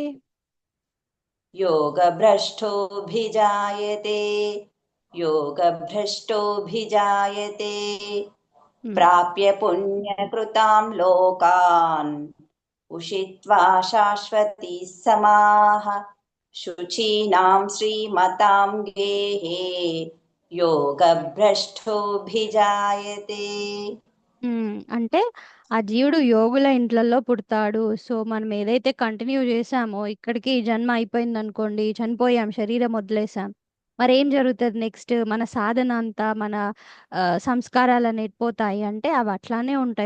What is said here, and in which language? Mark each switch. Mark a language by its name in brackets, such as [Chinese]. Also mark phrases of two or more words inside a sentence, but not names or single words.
[Sanskrit] योगभ्रष्टोऽभिजायते योगभ्रष्टोऽभिजायते प्राप्य पुण्यकृतां लोकान् उषित्वा शाश्वती समाः शुचीनां श्रीमतां गेः योगभ्रष्टोऽभिजायते. [Telugu] అంటే ఆ జీవుడు యోగుల ఇంట్లలో పుడతాడు. సో మనం ఏదైతే కంటిన్యూ చేసామో ఇక్కడికి ఈ జన్మ అయిపోయింది అనుకోండి, చనిపోయాం, శరీరం వదిలేసాం, మరి ఏం జరుగుతుంది నెక్స్ట్? మన సాధన అంతా మన సంస్కారాలు అనేవి పోతాయి అంటే అవి అట్లానే ఉంటాయి.